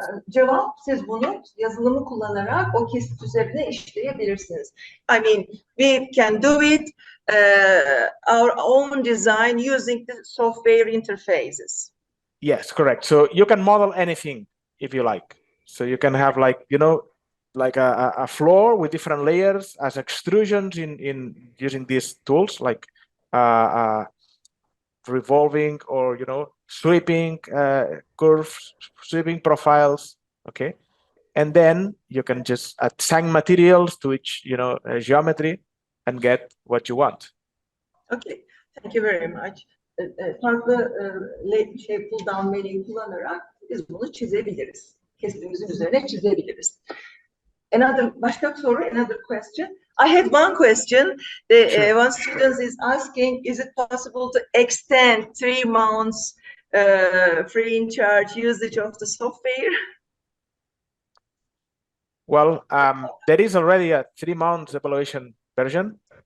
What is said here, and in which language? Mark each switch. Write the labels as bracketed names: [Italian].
[Turkish] Cevap, siz bunu yazılımı kullanarak o kesit üzerine işleyebilirsiniz. [English] I mean, we can do it our own design using the software interfaces. Yes, correct. So you can model anything if you like. So you can have like, you know, like a floor with different layers as extrusions in using these tools like revolving or, you know, sweeping curves, sweeping profiles. Okay. And then you can just assign materials to each, you know, geometry and get what you want. Okay, thank you very much. [Turkish] Farklı pull down menüyü kullanarak biz bunu çizebiliriz. Kestimizin üzerine çizebiliriz. Başka bir soru, [English] another question. I had one question. Sure. One student is asking, is it possible to extend 3 months free in charge usage of the software? Well, there is already a 3 months evaluation version.